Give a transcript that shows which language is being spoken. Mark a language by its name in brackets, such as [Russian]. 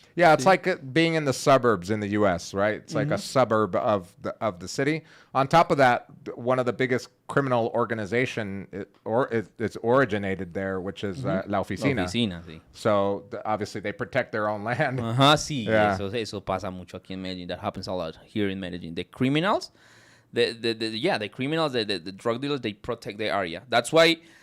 [English] Yeah, it's like being in the suburbs in the U.S., right? It's like a suburb of the city. On top of that, one of the biggest criminal organization, it's originated there, which is La Oficina. [Spanish] La Oficina, sí. [English] So obviously they protect their own land. [Spanish] Sí. [English] Yeah. [Spanish] Eso pasa mucho aquí en Medellin. [English] That happens a lot here in Medellin. The criminals, the criminals, the drug dealers, they protect the area. That's why.